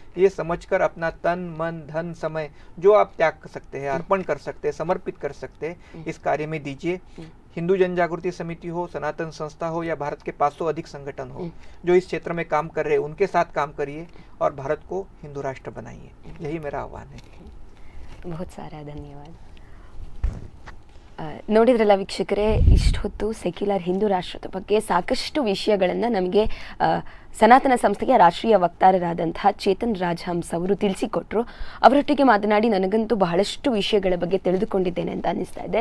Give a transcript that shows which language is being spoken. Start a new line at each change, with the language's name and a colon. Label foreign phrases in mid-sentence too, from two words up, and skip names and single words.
Hindi: ये समझकर अपना तन मन धन समय जो आप त्याग कर सकते हैं, अर्पण कर सकते हैं, समर्पित कर सकते हैं, इस कार्य में दीजिए। हिंदू जन जागृति समिति हो, सनातन संस्था हो या भारत के 500 अधिक संगठन हो जो इस क्षेत्र में काम कर रहे हैं, उनके साथ काम करिए और भारत को हिंदू राष्ट्र बनाइए। यही मेरा आह्वान है। बहुत सारा ಧನ್ಯವಾದ.
Kannada: ನೋಡಿದ್ರಲ್ಲ ವೀಕ್ಷಕರೇ, ಇಷ್ಟು ಹೊತ್ತು ಸೆಕ್ಯುಲರ್ ಹಿಂದೂ ರಾಷ್ಟ್ರದ ಬಗ್ಗೆ ಸಾಕಷ್ಟು ವಿಷಯಗಳನ್ನು ನಮಗೆ ಸನಾತನ ಸಂಸ್ಥೆಯ ರಾಷ್ಟ್ರೀಯ ವಕ್ತಾರರಾದಂತಹ ಚೇತನ್ ರಾಜಹಂಸ್ ಅವರು ತಿಳಿಸಿಕೊಟ್ರು. ಅವರೊಟ್ಟಿಗೆ ಮಾತನಾಡಿ ನನಗಂತೂ ಬಹಳಷ್ಟು ವಿಷಯಗಳ ಬಗ್ಗೆ ತಿಳಿದುಕೊಂಡಿದ್ದೇನೆ ಅಂತ ಅನ್ನಿಸ್ತಾ ಇದೆ.